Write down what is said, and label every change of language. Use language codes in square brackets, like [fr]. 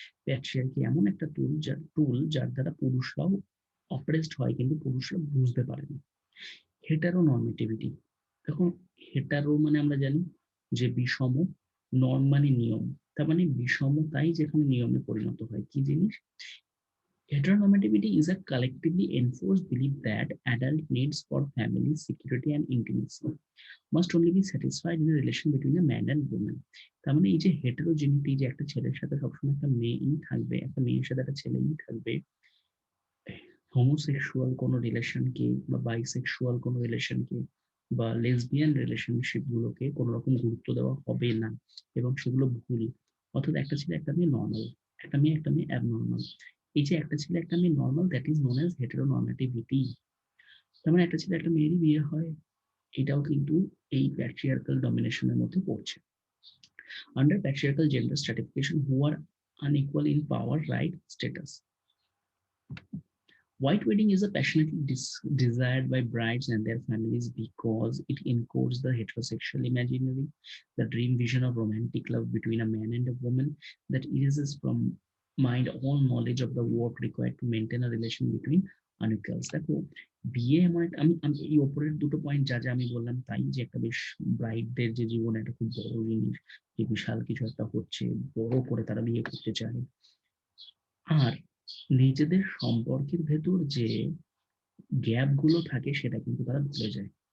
[bn] Patriarchy এমন একটা টুল যার দ্বারা পুরুষরাও অপ্রেসড হয়, কিন্তু পুরুষরা বুঝতে পারে না। হেটারো নর্মেটিভিটি, দেখুন, হেটারো মানে আমরা জানি যে বিষম, নর্ম মানে নিয়ম, তার মানে বিষমতাই যেখানে নিয়মে পরিণত হয়। কি জিনিস? [en] Heteronormativity is a collectively enforced belief that adult needs for family, security, and intimacy must only be satisfied in a relation between a man and woman. [bn] তার মানে এই যে হেটেরোজেনিটি, যে একটা ছেলের সাথে সবসময় একটা মেয়েই থাকবে, একটা মেয়ের সাথে একটা ছেলেই থাকবে, হোমোসেক্সুয়াল কোনো রিলেশনকে বা বাইসেক্সুয়াল কোনো রিলেশনকে বা লেসবিয়ান রিলেশনশিপ গুলোকে কোনো রকম গুরুত্ব দেওয়া হবে না, এবং সেগুলো ভুল। অর্থাৎ একটা ছেলে একটা মেয়ে নর্মাল, একটা মেয়ে একটা মেয়ে অ্যাবনর্মাল। এই যে একটা ছেলে একটা মেয়ে normal, [en] That is known as heteronormativity. [bn] তার মানে একটা ছেলে একটা মেয়েরই বিয়ে হয়, এটাও কিন্তু এই প্যাট্রিয়ার্কাল ডমিনেশনের মধ্যে পড়ছে। [en] Under patriarchal gender stratification, who are unequal in power, right, status. White wedding is a passionately desired by brides and their families because it encodes the heterosexual imaginary, the dream vision of romantic love between a man and a woman that erases from mind all knowledge of the work required to maintain a relation between unequals. [bn] দেখো, বিয়ে এমন একটা, আমি এই ওপরের দুটো point যা যা আমি বললাম তাই, যে একটা বেশ ব্রাইডদের যে জীবনে একটা খুব বড় জিনিস, যে বিশাল কিছু একটা হচ্ছে, বড় করে তারা বিয়ে করতে চায়। আর নিজেদের সম্পর্কের ভেতর যে গ্যাপ গুলো থাকে সেটা কিন্তু তারা ভুলে যায়।